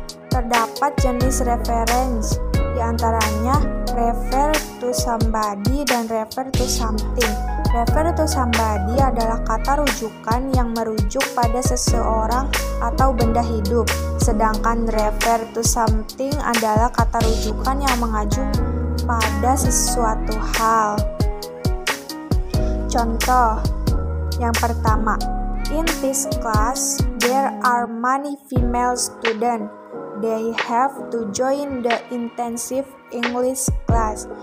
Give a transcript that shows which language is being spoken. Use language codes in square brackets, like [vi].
[id] Terdapat jenis reference, diantaranya [en] refer to somebody [id] dan [en] refer to something. Refer to somebody [id] adalah kata rujukan yang merujuk pada seseorang atau benda hidup, sedangkan [en] refer to something [id] adalah kata rujukan yang mengacu pada sesuatu hal. Contoh yang pertama, [en] in this class there are many female students. They have to join the intensive English class.